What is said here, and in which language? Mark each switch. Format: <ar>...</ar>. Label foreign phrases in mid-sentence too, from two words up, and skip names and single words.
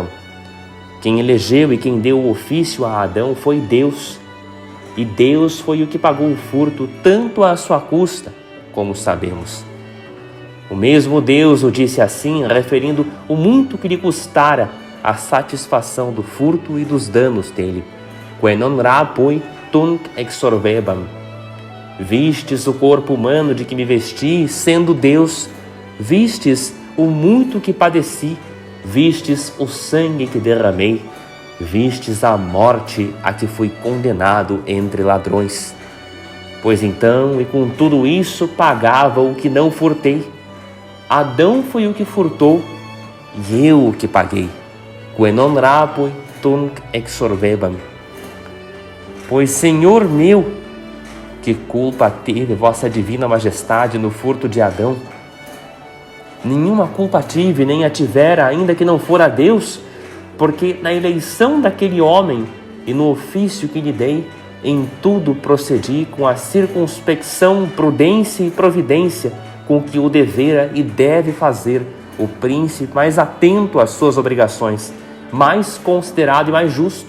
<pt>Quem elegeu e quem deu o ofício a Adão foi Deus. E Deus foi o que pagou o furto tanto à sua custa, como sabemos. O mesmo Deus o disse assim, referindo o muito que lhe custara a satisfação do furto e dos danos dele.</pt> <la>Quae non rapui tunc exorvebam.</la> <pt>Vistes o corpo humano de que me vesti, sendo Deus. Vistes o muito que padeci. Vistes o sangue que derramei. Vistes a morte a que fui condenado entre ladrões. Pois então, e com tudo isso, pagava o que não furtei. Adão foi o que furtou, e eu o que paguei.</pt> <la>Quae non rapui tunc exorvebam.</la> <pt>Pois, Senhor meu, que culpa teve vossa divina majestade no furto de Adão? Nenhuma culpa tive, nem a tivera, ainda que não fora Deus, porque na eleição daquele homem e no ofício que lhe dei, em tudo procedi com a circunspecção, prudência e providência com que o devera e deve fazer o príncipe mais atento às suas obrigações, mais considerado e mais justo.</pt>